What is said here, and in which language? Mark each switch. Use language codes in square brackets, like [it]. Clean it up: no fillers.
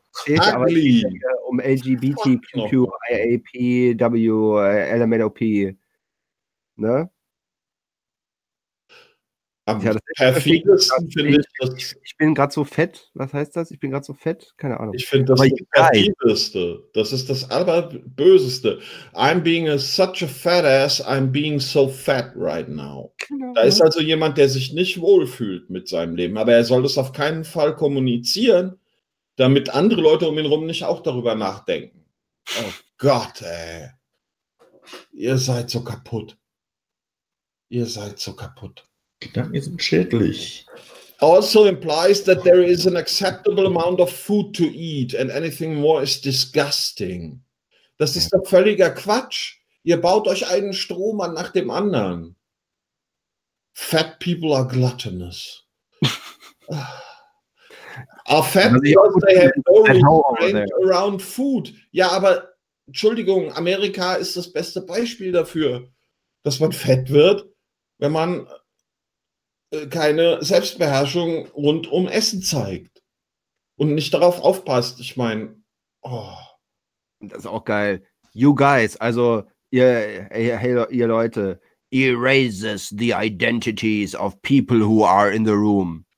[de] Steht, aber ich denke, um LGBTQIAP, W, LMNOP. Ne? Am ja, perfidesten finde ich das. Ich bin gerade so fett. Was heißt das? Ich bin gerade so fett? Keine Ahnung. Ich finde das perfideste. Das ist das allerböseste. [en] I'm being a, such a fat ass, I'm being so fat right now. [de] Genau. Da ist also jemand, der sich nicht wohlfühlt mit seinem Leben. Aber er soll das auf keinen Fall kommunizieren, damit andere Leute um ihn rum nicht auch darüber nachdenken. Oh Gott, ey. Ihr seid so kaputt. Ihr seid so kaputt. Gedanken sind schädlich. [en] Also implies that there is an acceptable amount of food to eat and anything more is disgusting. [de] Das ist doch völliger Quatsch. Ihr baut euch einen Strom an nach dem anderen. [en] Fat people are gluttonous. Are fat because they have no restraint around food. [de] Ja, aber Entschuldigung, Amerika ist das beste Beispiel dafür, dass man fett wird, wenn man keine Selbstbeherrschung rund um Essen zeigt und nicht darauf aufpasst. Ich meine, oh. Das ist auch geil. [en] You guys, [de] also ihr, ihr Leute, [en] erases the identities of people who are in the room.